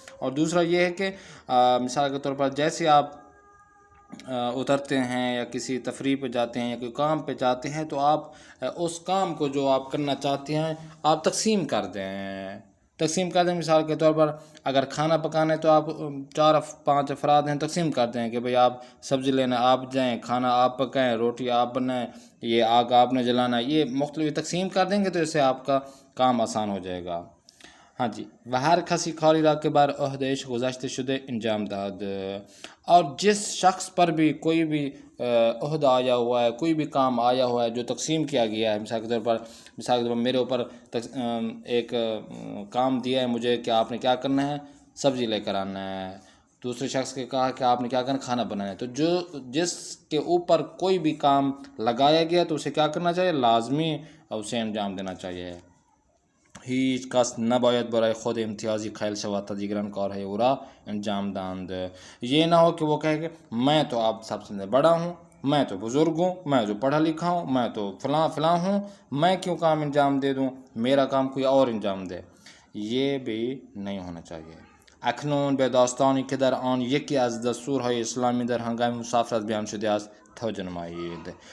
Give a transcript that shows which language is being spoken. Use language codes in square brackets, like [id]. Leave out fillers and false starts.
[ur] اور دوسرا یہ ہے کہ مثال کے طور پر جیسے آپ اترتے ہیں یا کسی تفریح پہ جاتے ہیں یا کوئی کام پہ جاتے ہیں تو آپ اس کام کو جو آپ کرنا چاہتے ہیں آپ تقسیم کر دیں. مثال کے طور پر اگر کھانا پکانا ہے تو آپ 4-5 افراد ہیں، تقسیم کر دیں کہ بھئی آپ سبزی لینا آپ جائیں، کھانا آپ پکائیں، روٹی آپ بنائیں، یہ آگ آپ نے جلانا. یہ مختلف تقسیم کر دیں گے تو اس سے آپ کا کام آسان ہو جائے گا. ہاں جی، [fa] و هر کسی کاری را که بر عهدهش گذشته شده انجام داد. [ur] اور جس شخص پر بھی کوئی بھی عہدہ آیا ہوا ہے، کوئی بھی کام آیا ہوا ہے جو تقسیم کیا گیا ہے، مثال کے طور پر میرے اوپر ایک کام دیا ہے مجھے کہ آپ نے کیا کرنا ہے، سبزی لے کر آنا ہے. دوسرے شخص کے کہا کہ آپ نے کیا کرنا، کھانا بنانا ہے. تو جس کے اوپر کوئی بھی کام لگایا گیا تو اسے کیا کرنا چاہیے، لازمی اسے انجام دینا چاہیے. [fa] هیچ کس نباید برای خود امتیازی قائل شود تا دیگران کارهای او را انجام دهند. [ur] یہ نہ ہو کہ وہ کہے کہ میں تو اب سب سے بڑا ہوں، میں تو بزرگ ہوں، میں تو پڑھا لکھا ہوں، میں تو فلاں فلاں ہوں، میں کیوں کام انجام دے دوں، میرا کام کوئی اور انجام دے. یہ بھی نہیں ہونا چاہیے. [fa] اکنون به داستانی که در آن یکی از دستورهای اسلامی در هنگام مسافرت بیان شده است توجه نمایید.